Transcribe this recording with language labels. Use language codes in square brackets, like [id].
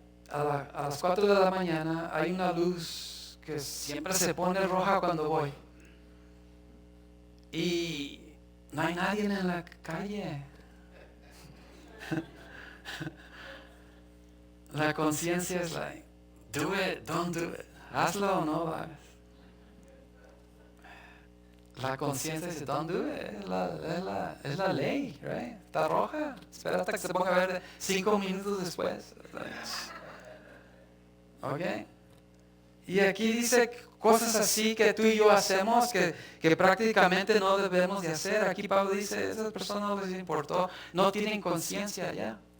[es] A las 4 de la mañana hay una luz que siempre se pone roja cuando voy. Y no hay nadie en la calle. La conciencia es [en] like, do it, don't do it. [es] Hazlo o no lo hagas. La conciencia dice, [en] don't do it. [es] Es la ley, right? Está roja. Espera hasta que se ponga verde 5 minutos después. ¿Ok? Y aquí dice cosas así que tú y yo hacemos que prácticamente no debemos de hacer. Aquí Pablo dice, esas personas no les importó, no tienen conciencia ya.